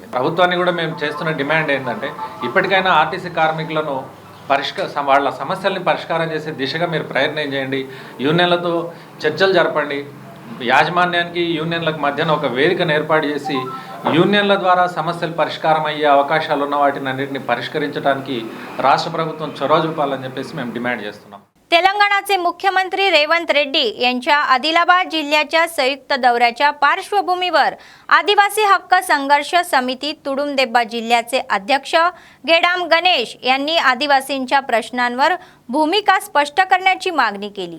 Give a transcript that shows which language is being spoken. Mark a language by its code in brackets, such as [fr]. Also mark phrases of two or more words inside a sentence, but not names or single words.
[te] ప్రభుత్వాన్ని కూడా మేము చేస్తున్న డిమాండ్ ఏంటంటే ఇప్పటికైనా ఆర్టీసీ కార్మికులను వాళ్ళ సమస్యల్ని పరిష్కారం చేసే దిశగా మీరు ప్రయత్నం చేయండి. యూనియన్లతో చర్చలు జరపండి. యాజమాన్యానికి యూనియన్లకు మధ్యన ఒక వేదికను ఏర్పాటు చేసి యూనియన్ల ద్వారా సమస్యలు పరిష్కారం అయ్యే అవకాశాలు ఉన్న వాటిని అన్నింటినీ పరిష్కరించడానికి రాష్ట్ర ప్రభుత్వం చొరవ చూపాలని చెప్పేసి మేము డిమాండ్ చేస్తున్నాం. [mr] तेलंगणाचे मुख्यमंत्री रेवंत रेड्डी यांच्या आदिलाबाद जिल्ह्याच्या संयुक्त दौऱ्याच्या पार्श्वभूमीवर आदिवासी हक्क संघर्ष समिती तुडुंबदेब्बा जिल्ह्याचे अध्यक्ष गेडाम गणेश यांनी आदिवासींच्या प्रश्नांवर भूमिका स्पष्ट करण्याची मागणी केली।